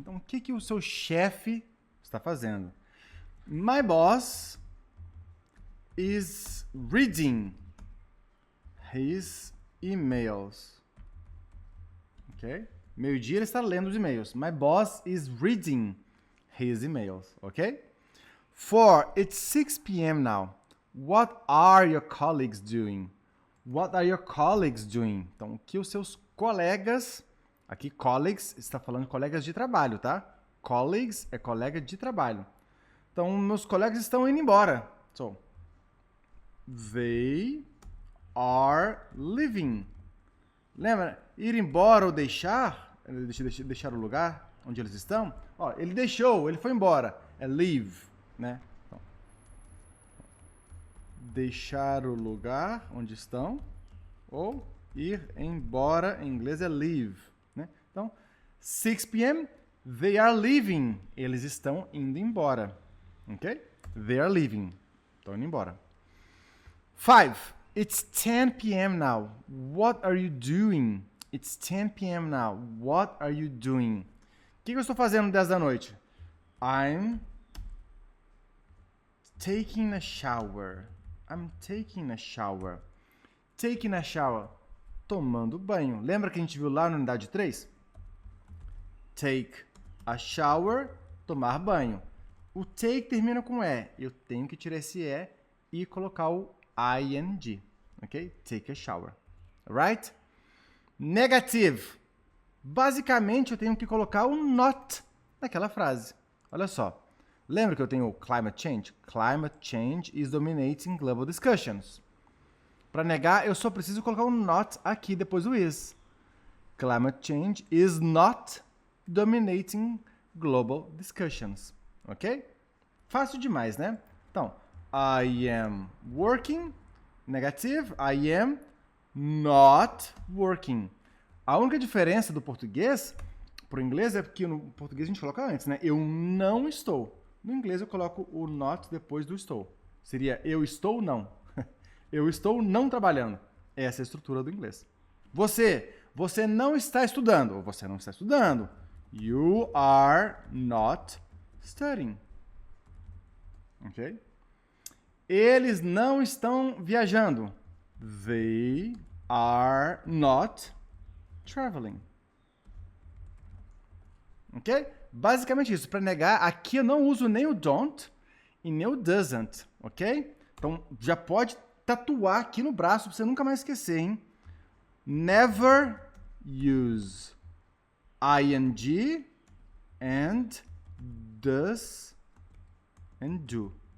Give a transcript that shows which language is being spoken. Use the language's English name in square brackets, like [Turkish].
[Portuguese] Então, o que o seu chefe está fazendo? [English] My boss is reading his emails. Ok? [Portuguese] Meio-dia ele está lendo os e-mails. [English] My boss is reading his emails. Ok? 4. It's 6 p.m. now. What are your colleagues doing? What are your colleagues doing? [Portuguese] Então, o que os seus colegas... Aqui, colleagues, está falando de colegas de trabalho, tá? Colleagues é colega de trabalho. Então, meus colegas estão indo embora. [English] So, they are leaving. Lembra? [Portuguese] Ir embora ou deixar? Deixar o lugar onde eles estão? Ó, ele deixou, ele foi embora. É leave, né? Então, deixar o lugar onde estão ou ir embora, em inglês é leave, né? [English] Então, 6 p.m., they are leaving. [Portuguese] Eles estão indo embora. Ok? [English] They are leaving. [Portuguese] Estão indo embora. 5. [English] It's 10 p.m. now. What are you doing? It's 10 p.m. now. What are you doing? [Portuguese] O que eu estou fazendo 10 da noite? I'm [English] taking a shower. I'm taking a shower. Taking a shower. [Portuguese] Tomando banho. Lembra que a gente viu lá na unidade 3? [English] Take a shower, [Portuguese] tomar banho. O take termina com E. Eu tenho que tirar esse E e colocar o ing. [English] Ok? Take a shower. Alright? Negative. [Portuguese] Basicamente, eu tenho que colocar o not naquela frase. Olha só. Lembra que eu tenho o climate change? [English] Climate change is dominating global discussions. [Portuguese] Para negar, eu só preciso colocar o not aqui depois do is. [English] Climate change is not dominating global discussions. [Portuguese] Ok? Fácil demais, né? Então, [English] I am working. Negative. I am not working. [Portuguese] A única diferença do português para o inglês é porque no português a gente coloca antes, né? Eu não estou. No inglês eu coloco o not depois do estou. Seria eu estou não. Eu estou não trabalhando. Essa é a estrutura do inglês. Você não está estudando. Ou você não está estudando. [English] You are not studying. Ok? [Portuguese] Eles não estão viajando. [English] They are not traveling. [Portuguese] Ok? Basicamente isso. Para negar, aqui eu não uso nem o don't e nem o doesn't. Ok? Então, já pode tatuar aqui no braço para você nunca mais esquecer, hein? [English] Never use ing and does and do.